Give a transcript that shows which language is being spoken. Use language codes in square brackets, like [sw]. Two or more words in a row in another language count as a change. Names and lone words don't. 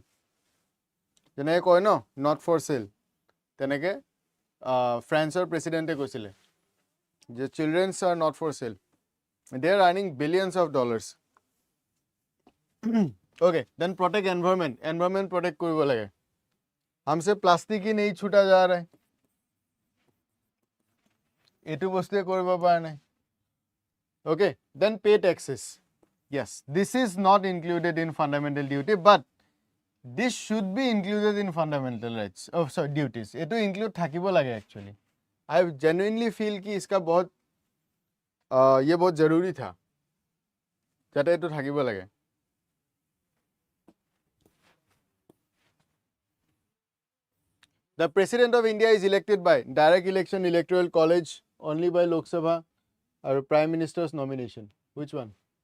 [as] যেনেকৈ কয় ন, [en] not for sale, [as] তেনেকৈ ফ্ৰেন্সৰ প্ৰেচিডেণ্টে কৈছিলে যে [en] children are not for sale, they are earning billions of dollars. okay, then protect environment protect [as] কৰিব লাগে. [hi] हमसे প্লাষ্টিক ही नहीं छूटा जा रहा है. [as] এইটো বস্তুৱে কৰিব পৰা নাই. [en] okay, then pay taxes. Yes, this is not included in fundamental duty, but this should be included in fundamental rights. Oh, sorry, duties. It to include [as] থাকিব লাগে [en] actually. I genuinely feel [hi] कि इसका बहुत ये बहुत जरूरी था [as] যাতে এইটো থাকিব লাগে. [en] The President of India is elected by direct election, electoral college, only by Lok Sabha, or Prime Minister's nomination. Which one?